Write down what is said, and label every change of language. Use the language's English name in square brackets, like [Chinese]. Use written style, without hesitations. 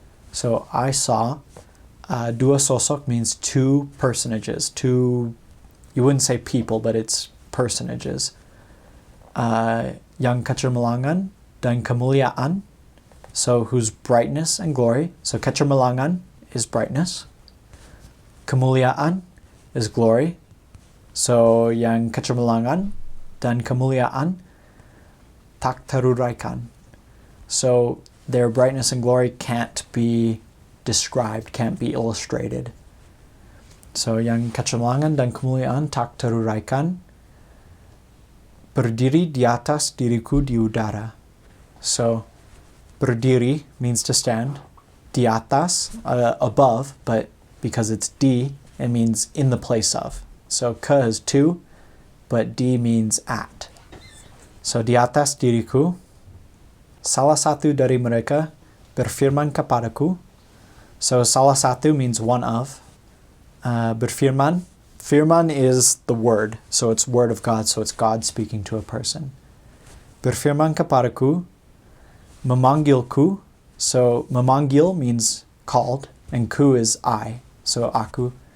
[English] So I saw [Indonesian] dua sosok [English] means two personages. Two, you wouldn't say people, but it's personages. [Indonesian] Yang kecemerlangan dan kemuliaan, [English] so whose brightness and glory. So kecemerlangan is brightness. Kemuliaan is glory. So [Indonesian] yang kecemerlangan dan kemuliaan tak teruraikan. [English] So their brightness and glory can't be described, can't be illustrated. So [Indonesian] yang kecemerlangan dan kemuliaan tak teruraikan berdiri di atas diriku di udara. [English] So berdiri means to stand. [Indonesian] Di atas, [English] above, but because it's di, it means in the place of. So ke is to, but di means at. So [Indonesian] di atas diriku, salah satu dari mereka berfirman kepadaku. [English] So [Indonesian] salah satu [English] means one of. [Indonesian] Berfirman, firman [English] is the word, so it's word of God, so it's God speaking to a person. [Indonesian] Berfirman kepadaku, memanggilku, [English] so [Indonesian] memanggil [English] means called, and ku is I, so [Indonesian] aku.